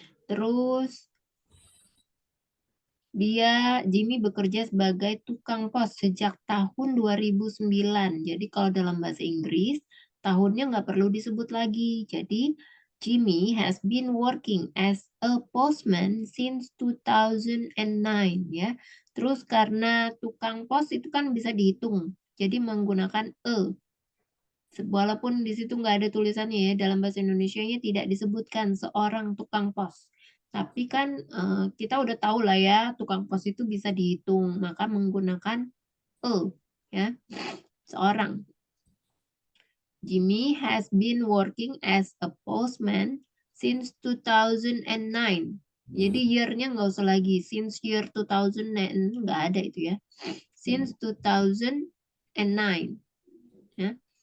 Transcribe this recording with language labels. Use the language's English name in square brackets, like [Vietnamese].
[Indonesian] Terus Jimmy bekerja sebagai tukang pos sejak tahun 2009. Jadi kalau dalam bahasa Inggris, tahunnya nggak perlu disebut lagi. [English] Jadi Jimmy has been working as a postman since 2009 ya. [Indonesian] Terus karena tukang pos itu kan bisa dihitung. Jadi menggunakan a. Walaupun di situ nggak ada tulisannya ya, dalam bahasa Indonesianya tidak disebutkan seorang tukang pos. Tapi kan kita udah tahu lah ya, tukang pos itu bisa dihitung, maka menggunakan ya, seorang. [English] Jimmy has been working as a postman since 2009. [Indonesian] Jadi year-nya nggak usah lagi, [English] since year 2009 [Indonesian] nggak ada itu ya. [English] Since 2009. Ya.